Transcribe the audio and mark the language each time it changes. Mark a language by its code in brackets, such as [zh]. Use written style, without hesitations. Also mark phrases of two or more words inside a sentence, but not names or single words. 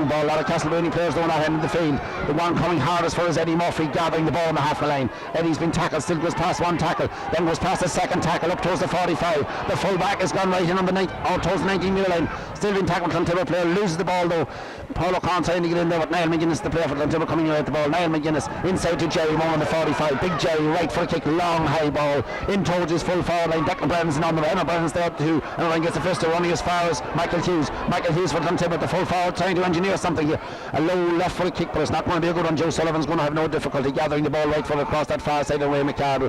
[en] A lot of Castleblayney players doing that end of the field. The one coming hardest for is Eddie Murphy, gathering the ball on the half line. Eddie's been tackled, still goes past one tackle, then goes past the second tackle up towards the 45. The full back has gone right in on the towards the 19-metre line. Still been tackled. Clontibret player loses the ball though. Paul O'Connor trying to get in there, but Niall McGuinness, the player for Clontibret, coming out the ball. Niall McGuinness inside to Jerry Moore on the 45. Big Jerry right for a kick, long high ball in towards his full forward line. Declan Brennan's on the way. Brennan's there too, and then gets the first running as far as Michael Hughes. Michael Hughes for Clontibret, the full forward, trying to engineer something here. A low left foot kick, but it's not going to be a good one. Joe Sullivan's going to have no difficulty gathering the ball right foot across that far side of Ray McCardle.